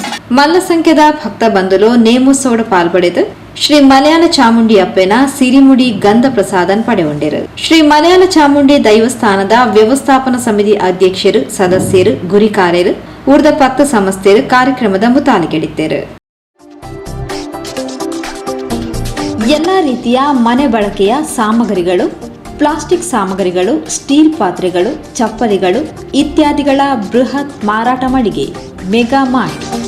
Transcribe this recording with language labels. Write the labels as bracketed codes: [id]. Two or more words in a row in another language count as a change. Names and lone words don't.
[tcy] ಮಲ್ಲ ಸಂಖ್ಯದ ಭಕ್ತ ಬಂಧುಲು ನೇಮೋತ್ಸವದ ಪಾಲ್ಪಡೆದು ಶ್ರೀ ಮಲಯಾಳ ಚಾಮುಂಡಿ ಅಪ್ಪೆನ ಸಿರಿಮುಡಿ ಗಂಧ ಪ್ರಸಾದನ್ ಪಡೆಗೊಂಡಿರು. ಶ್ರೀ ಮಲಯಾಳ ಚಾಮುಂಡಿ ದೈವಸ್ಥಾನದ ವ್ಯವಸ್ಥಾಪನಾ ಸಮಿತಿ ಅಧ್ಯಕ್ಷರು, ಸದಸ್ಯರು, ಗುರಿಕಾರ್ಯರು, ಉಳಿದ 10 ಸಂಸ್ಥೆಯರು ಕಾರ್ಯಕ್ರಮದ ಮುತಾಲಿಗೆಡಿದ್ದರು. [kn] ಎಲ್ಲಾ ರೀತಿಯ ಮನೆ ಬಳಕೆಯ ಸಾಮಗ್ರಿಗಳು, ಪ್ಲಾಸ್ಟಿಕ್ ಸಾಮಗ್ರಿಗಳು, ಸ್ಟೀಲ್ ಪಾತ್ರೆಗಳು, ಚಪ್ಪಲಿಗಳು ಇತ್ಯಾದಿಗಳ ಬೃಹತ್ ಮಾರಾಟ ಮಳಿಗೆ ಮೆಗಾ ಮಾರ್ಟ್.